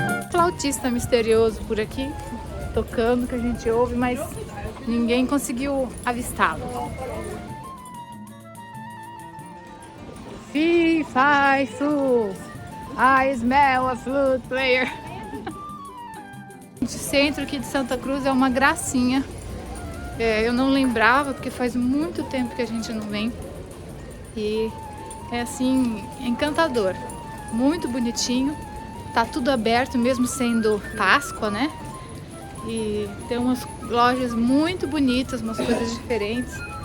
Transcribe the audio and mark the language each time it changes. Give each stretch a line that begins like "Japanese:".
Portuguese: Flautista misterioso por aqui, tocando, que a gente ouve, mas ninguém conseguiu avistá-lo.
English: Fee, fi, fu, I smell a flute player.
Portuguese: O centro aqui de Santa Cruz é uma gracinha. Eu não lembrava, porque faz muito tempo que a gente não vem. E é assim, encantador. Muito bonitinho. Tá tudo aberto, mesmo sendo Páscoa, né? E tem umas lojas muito bonitas, umas coisas diferentes.